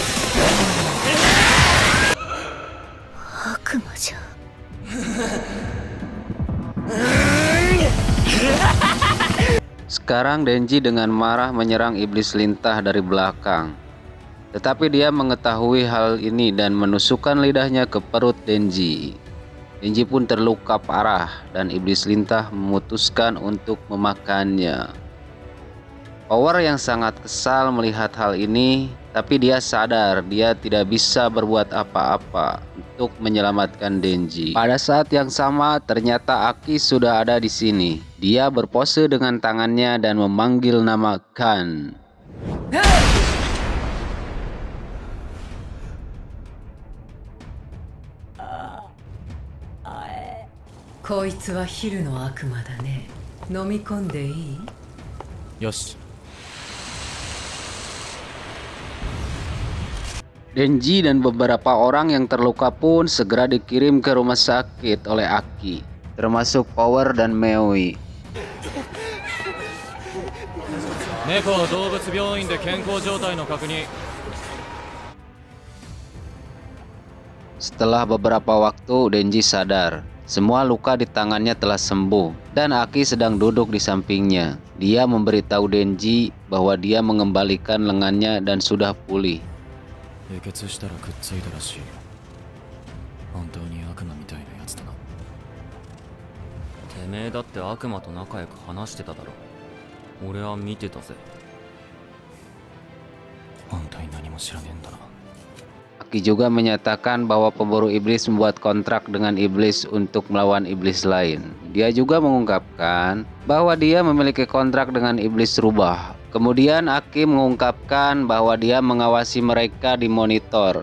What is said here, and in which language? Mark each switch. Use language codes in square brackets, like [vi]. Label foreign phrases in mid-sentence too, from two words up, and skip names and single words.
[ja] 悪魔じゃ。 [id] Sekarang Denji dengan marah menyerang iblis lintah dari belakang. Tetapi dia mengetahui hal ini dan menusukkan lidahnya ke perut Denji. Denji pun terluka parah dan iblis lintah memutuskan untuk memakannya. Power yang sangat kesal melihat hal ini, tapi dia sadar dia tidak bisa berbuat apa-apa untuk menyelamatkan Denji. Pada saat yang sama, ternyata Aki sudah ada di sini. Dia berpose dengan tangannya dan memanggil nama Khan. [ja] こいつはヒルの悪魔だね。飲み込んでいい？よし。 [id] Denji dan beberapa orang yang terluka pun segera dikirim ke rumah sakit oleh Aki, termasuk Power dan Meoi. [ja] 猫動物病院で健康状態の確認。 [id] Setelah beberapa waktu, Denji sadar. Semua luka di tangannya telah sembuh, dan Aki sedang duduk di sampingnya. Dia memberitahu Denji bahwa dia mengembalikan lengannya dan sudah pulih. [ja] 輸血したらくっついたらしい。本当に悪魔みたいなやつだな。てめえだって悪魔と仲良く話してただろ。俺は見てたぜ。本当に何も知らねえんだな。 [id] Aki juga menyatakan bahwa pemburu iblis membuat kontrak dengan iblis untuk melawan iblis lain. Dia juga mengungkapkan bahwa dia memiliki kontrak dengan iblis rubah. Kemudian Aki mengungkapkan bahwa dia mengawasi mereka di monitor.